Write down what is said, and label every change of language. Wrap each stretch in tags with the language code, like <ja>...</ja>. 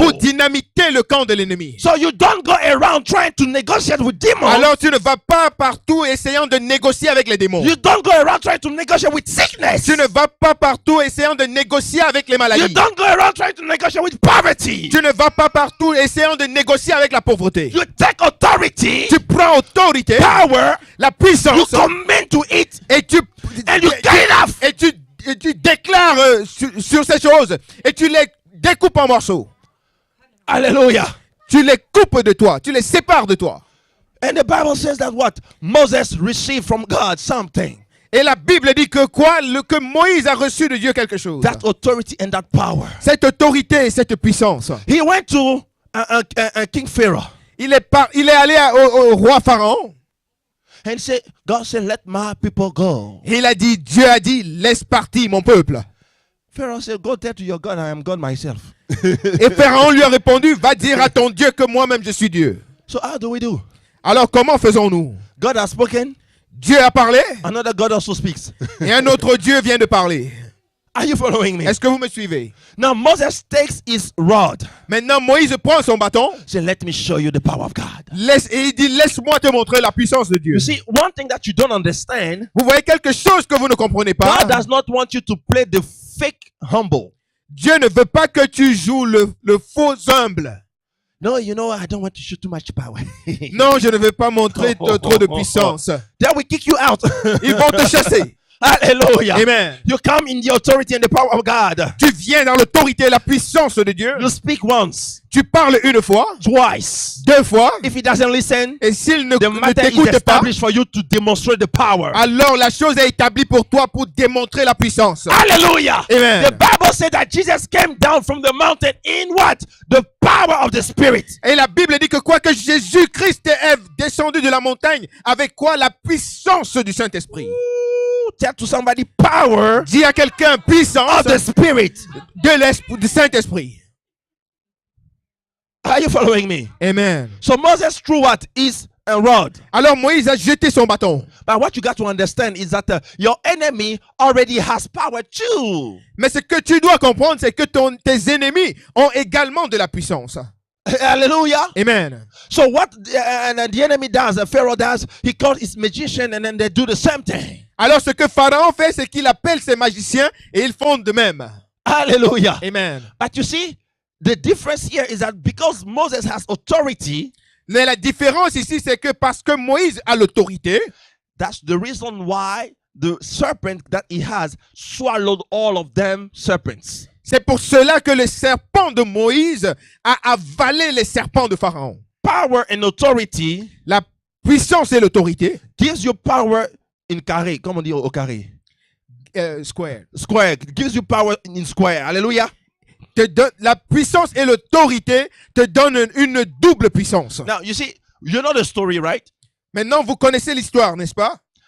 <fr>pour dynamiter le camp de l'ennemi.</fr> <en>So you don't go around trying to negotiate with demons.</en> <fr>Alors tu ne vas pas partout essayant de négocier avec les démons.</fr> <en>You don't go around trying to negotiate with sickness.</en> <fr>Tu ne vas pas partout essayant de négocier avec les</fr> <en>You</en> <fr>maladies.</fr> <en>don't go around trying to negotiate with poverty.</en> <fr>Tu ne vas pas partout essayant de négocier avec la pauvreté.</fr> <en>You take authority,</en> <fr>Tu prends autorité,</fr> <en>power,</en> <fr>la</fr> <en>you</en> <fr>puissance</fr> <en>commit to it,</en> <fr>et tu</fr> <en>and you get enough.</en> <fr>et tu déclares sur ces choses et tu les découpes en morceaux. Hallelujah. Tu les coupes de toi. Tu les sépares de toi.</fr> <en>And the Bible says that what? Moses received from God something.</en> <fr>Et la Bible dit que quoi? Que Moïse a reçu de Dieu quelque chose.</fr> <en>That authority and that power.</en> <fr>Cette autorité et cette puissance.</fr> <en>He went to King Pharaoh.</en> <fr>Il est allé au roi Pharaon.</fr> <en>And God said, let my people go.</en> <fr>Et Dieu a dit, laisse partir mon peuple.</fr> <en>Pharaoh said, go there to your God, I am God myself.</en> <fr>Et Pharaon lui a répondu, va dire à ton Dieu que moi-même je suis Dieu.</fr> <en>So how do we do?</en> <fr>Alors comment faisons-nous?</fr> <en>God has spoken.</en> <fr>Dieu a parlé.</fr> <en>Another God also speaks.</en> <fr>Et un autre Dieu vient de parler.</fr> <en>Are you following me?</en> <fr>Est-ce que vous me suivez?</fr> <en>Now Moses takes his rod.</en> <fr>Maintenant Moïse prend son bâton.</fr> <en>Say, let me show you the power of God.</en> <fr>Et il dit, laisse-moi te montrer la puissance de Dieu.</fr> <en>You see, one thing that you don't understand,</en> <fr>Vous voyez quelque chose que vous ne comprenez pas.</fr> <en>God does not want you to play the fake humble.</en> <fr>Dieu ne veut pas que tu joues le faux humble.</fr> <en>No, you know, I don't want to show too much power.</en> <fr>Non, je ne veux pas montrer trop de puissance.</fr> <en>They will kick you out.</en> <fr>Ils vont te chasser. Hallelujah. Amen.</fr> <en>You come in the authority and the power of God.</en> <fr>Tu viens dans l'autorité et la puissance de Dieu.</fr> <en>You speak once,</en> <fr>Tu parles une fois,</fr> <en>twice.</en> <fr>2 fois.</fr> <en>If he doesn't listen,</en> <fr>Et s'il ne</fr> <en>the matter is</en> <fr>t'écoute pas,</fr> <en>established for you to demonstrate the power.</en> <fr>alors la chose est établie pour toi pour démontrer la puissance. Hallelujah. Amen.</fr> <en>The Bible said that Jesus came down from the mountain in what? The power of the Spirit.</en> <fr>Et la Bible dit que quoi que Jésus-Christ est descendu de la montagne, avec quoi? La puissance du Saint-Esprit.</fr> <en>Ooh, tell to somebody power</en> <fr>Dis à quelqu'un puissance</fr> <en>of the Spirit.</en> <fr>du Saint-Esprit.</fr> <en>Are you following me? Amen. So Moses threw what? His rod.</en> <fr>Alors Moïse a jeté son bâton.</fr> <en>But what you got to understand is that your enemy already has power too.</en> <fr>Mais ce que tu dois comprendre, c'est que tes ennemis ont également de la puissance. Hallelujah. Amen.</fr> <en>So what the enemy does, Pharaoh does, he calls his magician and then they do the same thing.</en> <fr>Alors ce que Pharaon fait, c'est qu'il appelle ses magiciens et ils font de même. Hallelujah. Amen.</fr> <en>But you see, the difference here is that because Moses has authority,</en> <fr>Mais la différence ici, c'est que parce que Moïse a l'autorité,</fr> <en>that's the reason why the serpent that he has swallowed all of them serpents.</en> <fr>c'est pour cela que le serpent de Moïse a avalé les serpents de Pharaon.</fr> <en>Power and authority</en> <fr>La puissance et l'autorité,</fr> <en>gives you power in carré.</en> <fr>Comment on dit au carré?</fr> <en>square, Square. Gives you power in square. Hallelujah.</en> <fr>la puissance et l'autorité te donnent une double puissance.</fr> <en>Now, you see, you know the story, right?</en> <fr>Maintenant, vous connaissez l'histoire, n'est-ce pas?</fr>